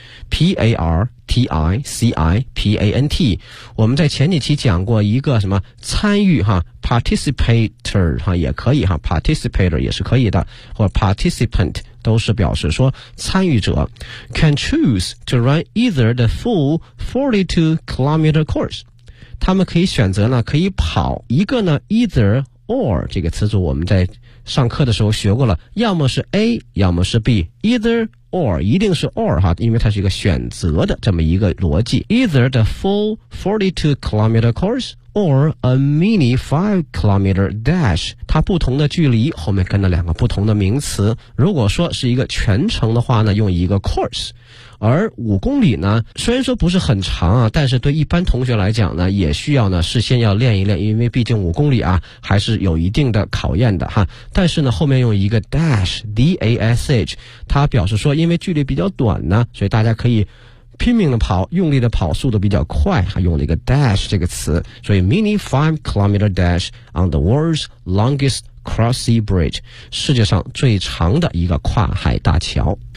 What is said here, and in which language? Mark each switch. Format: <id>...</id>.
<zh>PARTICIPANT， 我们在前几期讲过一个什么参与哈 ，participator 哈也可以哈 ，participator 也是可以的，或者 participant 都是表示说参与者 ，</zh> <en>can choose to run either the full 42-kilometer course，</en> <zh>他们可以选择呢可以跑一个呢 either or 这个词组，我们在上课的时候学过了，要么是 A 要么是 B， either or， 一定是 or 哈，因为它是一个选择的这么一个逻辑。</zh> <en>Either the full 42 kilometer course or a mini 5 kilometer dash，</en> <zh>它不同的距离后面跟了两个不同的名词。如果说是一个全程的话呢，用一个 course，而五公里呢，虽然说不是很长啊，但是对一般同学来讲呢，也需要呢事先要练一练，因为毕竟五公里啊还是有一定的考验的哈。但是呢，后面用一个 dash， 它表示说因为距离比较短呢，所以大家可以拼命的跑，用力的跑，速度比较快，还用了一个 dash 这个词，所以</zh> <en>mini 5 kilometer dash on the world's longest cross sea bridge，</en> <zh>世界上最长的一个跨海大桥。</zh>